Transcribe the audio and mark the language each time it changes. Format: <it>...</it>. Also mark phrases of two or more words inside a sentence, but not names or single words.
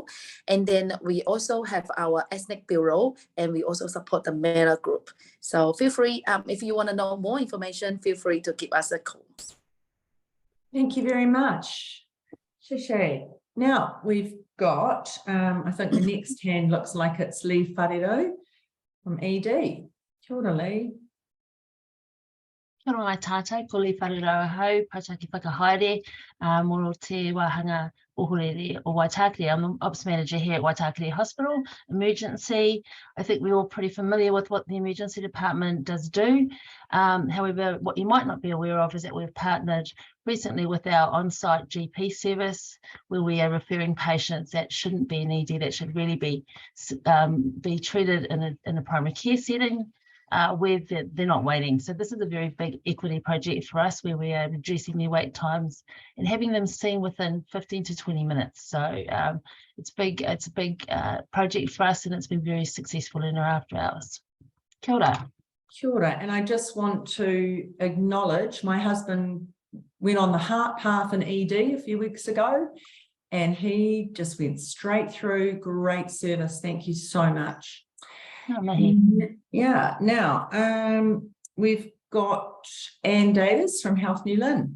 <en>And then we also have our ethnic bureau, and we also support the MERA group. So feel free, if you want to know more information, feel free to give us a call. Thank you very much. Sheshe. Now we've got, I think the next hand looks like it's Lee Wharero from ED.</en> <mi>Kia ora, Lee. Kia ora mai tātou, ko le wharerau hau, Pataki whakahaere, moro te wahanga ohorere o Waitākere.</mi> <en>I'm the Ops Manager here at Waitakere Hospital, emergency. I think we're all pretty familiar with what the emergency department does do. However, what you might not be aware of is that we've partnered recently with our on-site GP service, where we are referring patients that shouldn't be in ED, that should really be treated in a primary care setting, where they're not waiting. So this is a very big equity project for us, where we are reducing their wait times and having them seen within 15 to 20 minutes. So it's a big project for us, and it's been very successful in our after hours.</en> <mi>Kia ora. Kia ora.</mi> <en>And I just want to acknowledge my husband went on the heart path in ED a few weeks ago, and he just went straight through. Great service. Thank you so much. Yeah, now we've got Anne Davis from Health New Lynn.</en>